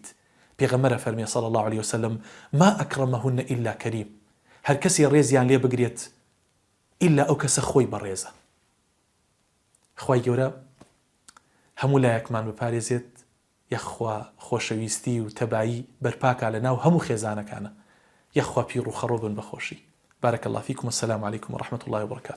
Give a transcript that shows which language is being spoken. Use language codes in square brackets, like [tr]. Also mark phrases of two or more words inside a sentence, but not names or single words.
[ckb] پێغەمبەرە فەرمێ [ar] صلی الله علیه وسلم ما ئەکرەمەهن ئیلا کەریم، [ckb] هەر کەسی ڕێزیان لێ بگرێت ئیلا ئەو کەسە خۆی بەڕێزە. خوای گەورە هەموو لایەکمان بپارێزێت، یەخوا خۆشەویستی و تەبایی بەرپاکە لە ناو هەموو خێزانەکانە، یەخوا پیر و خەڕۆ بن بەخۆشی. [ar] بارك الله فيكم والسلام عليكم ورحمة الله وبركاته.